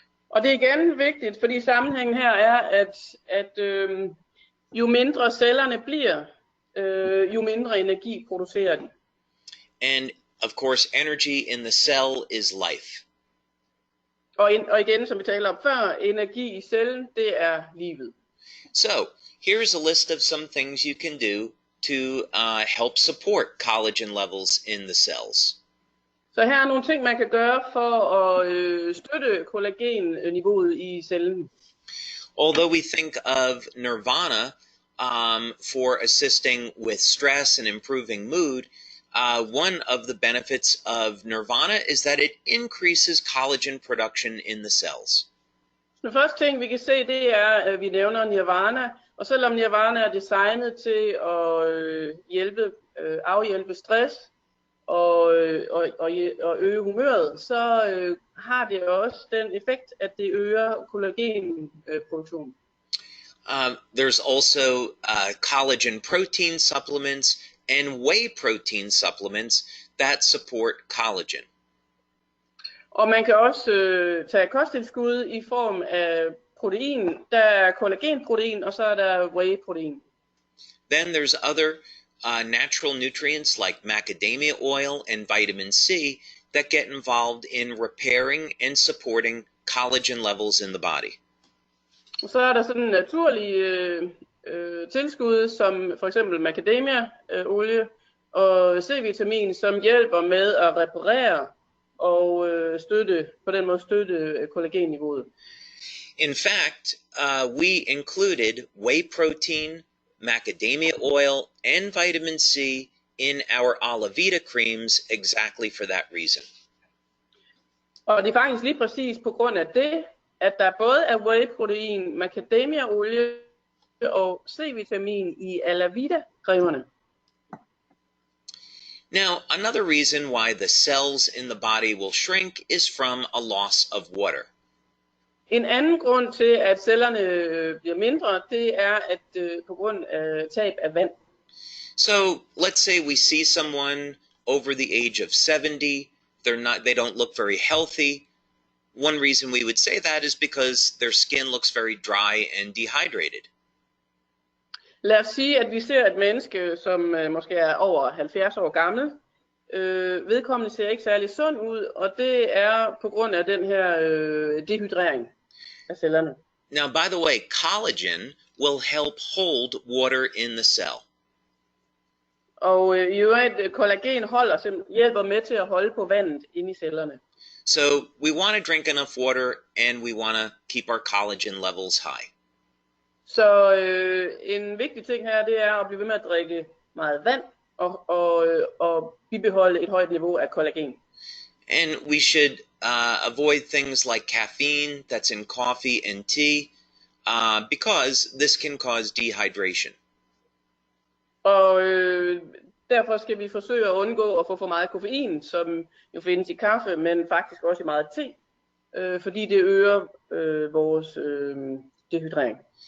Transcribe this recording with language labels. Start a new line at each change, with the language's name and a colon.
Danish: Og det er igen vigtigt, fordi sammenhængen her er, at jo mindre cellerne bliver, jo mindre energi producerer de.
English: And of course, energy in the cell is life.
Danish: Og igen, som vi talte om før, energi i cellen, det er livet.
English: So here's a list of some things you can do to help support collagen levels in the cells.
Danish: Så her er nogle ting, man kan gøre for at støtte kollagenniveauet i cellen.
English: Although we think of nirvana for assisting with stress and improving mood, one of the benefits of nirvana is that it increases collagen production in the cells.
Danish: Den første ting, vi kan se, det er, at vi nævner nirvana. Og selvom nirvana er designet til at afhjælpe stress og øge humøret, så har det også den effekt, at det øger kollagenproduktionen.
English: There's also collagen protein supplements and whey protein supplements that support collagen.
Danish: Og man kan også tage kosttilskud i form af protein. Der er kollagenprotein, og så er der whey-protein.
English: Then there's other natural nutrients like macadamia oil and vitamin C that get involved in repairing and supporting collagen levels in the body.
Danish: Og så er der sådan naturlige tilskud, som for eksempel macadamia-olie og C-vitamin, som hjælper med at reparere og på den måde støtte kollagenniveauet.
English: In fact, we included whey protein, macadamia oil, and vitamin C in our Alavita creams exactly for that reason.
Danish: Og det er faktisk lige præcis på grund af det, at der både er whey-protein, macadamia-olie og C-vitamin i Alavita-cremerne.
English: Now, another reason why the cells in the body will shrink is from a loss of water.
Danish: En anden grund til, at cellerne bliver mindre, det er at på grund af tab af vand.
English: So, let's say we see someone over the age of 70, they don't look very healthy. One reason we would say that is because their skin looks very dry and dehydrated.
Danish: Lad os sige, at vi ser et menneske, som måske er over 70 år gammel. Vedkommende ser ikke særlig sund ud, og det er på grund af den her dehydrering af cellerne.
English: Now, by the way, collagen will help hold water in the cell.
Danish: Og i øvrigt, kollagen hjælper med til at holde på vandet inde i cellerne.
English: So we want to drink enough water, and we want to keep our collagen levels high.
Danish: Så en vigtig ting her, det er at blive ved med at drikke meget vand og bibeholde et højt niveau af kollagen.
English: And we should avoid things like caffeine that's in coffee and tea, because this can cause dehydration.
Danish: Og derfor skal vi forsøge at undgå at få for meget koffein, som jo findes i kaffe, men faktisk også i meget te, fordi det øger vores dehydrering.